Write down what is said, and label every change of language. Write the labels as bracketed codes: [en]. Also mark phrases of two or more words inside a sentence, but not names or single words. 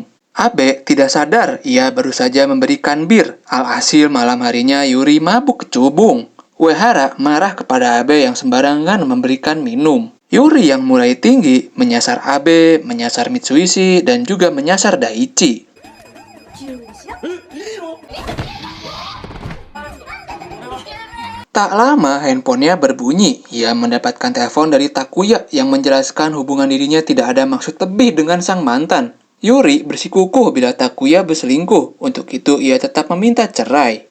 [id] Abe tidak sadar ia baru saja memberikan bir. Alhasil malam harinya Yuri mabuk kecubung. Uehara marah kepada Abe yang sembarangan memberikan minum. Yuri yang mulai tinggi menyasar Abe, menyasar Mitsuishi, dan juga menyasar Daichi. [ja] 10にしよう [id] Tak lama handphonenya berbunyi. Ia mendapatkan telepon dari Takuya yang menjelaskan hubungan dirinya tidak ada maksud lebih dengan sang mantan. Yuri bersikukuh bila Takuya berselingkuh. Untuk itu ia tetap meminta cerai.